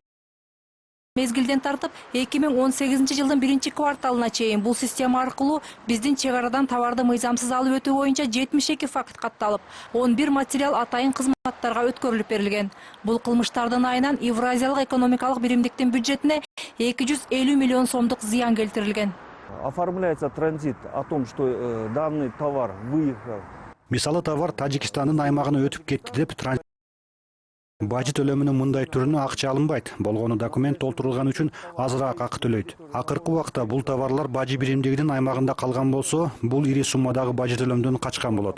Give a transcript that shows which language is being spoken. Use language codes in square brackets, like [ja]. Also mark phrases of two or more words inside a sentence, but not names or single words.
[ky] Мезгилден тартып 2018 жылдын 1-кварталына чейин бул система аркылуу биздин чек арадан товарды мыйзамсыз алып өтүү боюнча 72 факт катталып, 11 материал атайын кызматтарга өткөрүлүп берилген. Бул кылмыштардын айынан Евразиялык экономикалык биримдиктин бюджетине 250 миллион сомдук зыян келтирилген. [ru] Оформляется транзит о том, что данный товар выехал. [ky] Мисалы товар Тажикстандын аймагына өтүп кетти деп транзит бажы төлөмүнүн мындай түрүнө акча алынбайт. Болгону документ толтурулган үчүн азыраак акы төлөйт. Акыркы убакта бул товарлар бажы биримдигинин аймагында калган болсо, бул ири суммадагы бажы төлөмдөн качкан болот.